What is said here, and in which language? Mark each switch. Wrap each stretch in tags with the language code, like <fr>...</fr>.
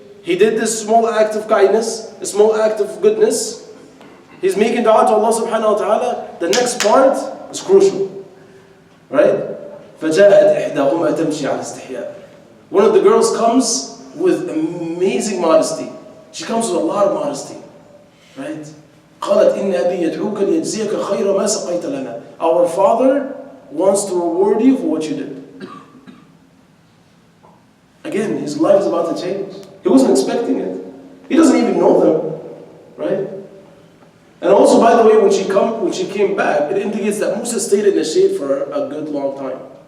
<en>he did this small act of kindness, a small act of goodness. He's making dua to Allah subhanahu wa ta'ala. The next part is crucial.</en> <ar>Right? فَجَاءَتْ إِحْدَاهُمَا تَمْشِي عَلَى اسْتِحْيَاءٍ.</ar> <en>One of the girls comes with amazing modesty. She comes with a lot of modesty. Right?</en> <ar>قالت إن أبي يدعوك ليجزيك خير ما سقيت لنا.</ar> <en>Our father wants to reward you for what you did. Again, his life is about to change. He wasn't expecting it. He doesn't even know them. Right? And also, by the way, when she came back, it indicates that Musa stayed in the shade for a good long time.</en>